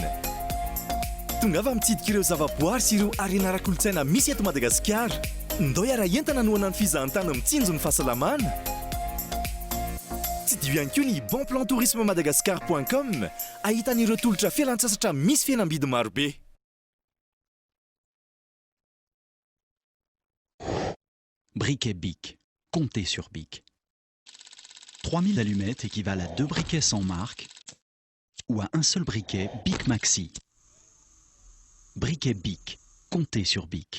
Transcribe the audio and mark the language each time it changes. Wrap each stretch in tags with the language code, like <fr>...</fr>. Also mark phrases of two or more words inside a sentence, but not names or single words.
<mg>Tonga avy mitsidika ireo zavaboary sy ireo arena ara-kolontsaina misy eto Madagasikara. Ndao iara-entana noana ny fizahantany mitsinjo ny fahasalamana. Tsy dio ihany koa ny bonplantourisme-madagascar.com ahitan'ireo tolotra fialan-tsasatra misy fihenam-bidy marobe.</mg> <fr>Briquet Bic. Comptez sur Bic. 3000 allumettes équivalent à 2 briquets sans marque ou à un seul briquet Bic Maxi. Briquet Bic. Comptez sur Bic.</fr>